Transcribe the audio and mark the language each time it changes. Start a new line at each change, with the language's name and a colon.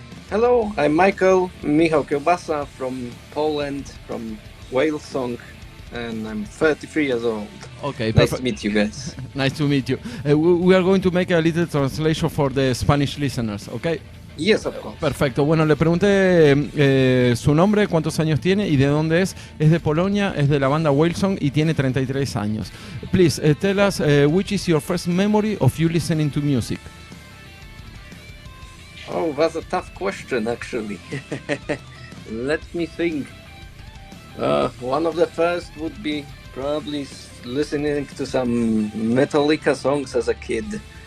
English: Hello, I'm Michał Kiełbasa from Poland, from WHALESONG, and I'm 33 years old. Okay, nice to meet you guys. Nice to meet you. We are going to make a little translation for the Spanish listeners, okay? Yes, of course.
Spanish: Perfecto. Bueno, le pregunté su nombre, cuántos años tiene y de dónde es. Es de Polonia, es de la banda WHALESONG y tiene 33 años.
English: Please tell us which is your first memory of you listening to music? Oh, that's a tough question, actually. Let me think. One of the first would be probably listening to some Metallica songs as a kid.